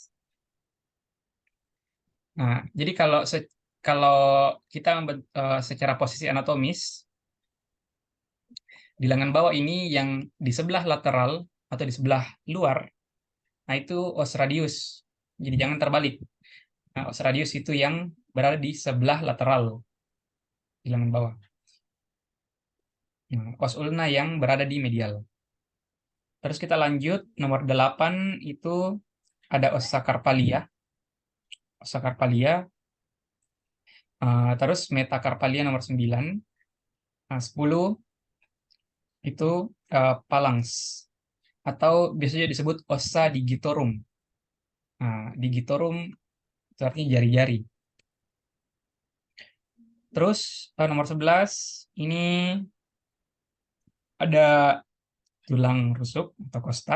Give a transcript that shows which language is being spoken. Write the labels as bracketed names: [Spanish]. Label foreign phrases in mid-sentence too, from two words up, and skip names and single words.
[Indonesian] Nah, jadi kalau kita secara posisi anatomis, di lengan bawah ini yang di sebelah lateral atau di sebelah luar, nah itu [Latin] os radius. [Indonesian] Jadi jangan terbalik. Nah, [Latin] os radius [Indonesian] itu yang berada di sebelah lateral di lengan bawah. Nah, [Latin] os ulna [Indonesian] yang berada di medial. Terus kita lanjut, nomor 8 itu ada [Latin] os sakarpalia. Os sakarpalia, [Indonesian] terus metakarpalia nomor 9. Nah, 10 itu phalanx atau biasanya disebut [Latin] ossa digitorum. [Indonesian] Nah, digitorum itu artinya jari-jari. Terus nomor 11 ini ada tulang rusuk atau costa.